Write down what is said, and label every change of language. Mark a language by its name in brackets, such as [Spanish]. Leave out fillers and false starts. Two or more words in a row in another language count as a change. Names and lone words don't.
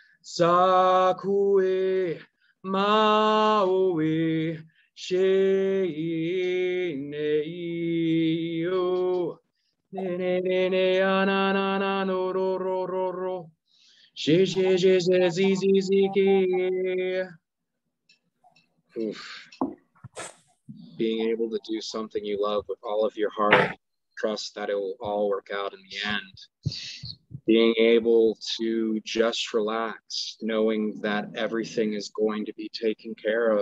[English] sakue maui shei nei o ne ne ne ana na na no ro ro ro ro she she she she zi zi zi ki. Oof. Being able to do something you love with all of your heart, trust that it will all work out in the end. Being able to just relax, knowing that everything is going to be taken care of.